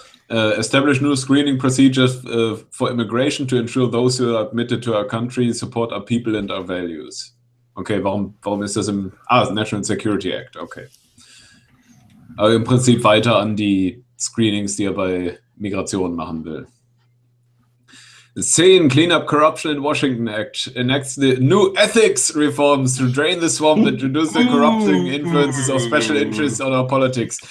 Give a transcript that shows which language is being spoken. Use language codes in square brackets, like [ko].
[en] Establish new screening procedures for immigration to ensure those who are admitted to our country support our people and our values. [de] Okay, warum ist das im... National Security Act, okay. Aber im Prinzip weiter an die Screenings, die er bei Migration machen will. 10. [en] Clean up corruption in Washington Act enacts the new ethics reforms to drain the swamp and reduce the corrupting influences of special interests on our politics.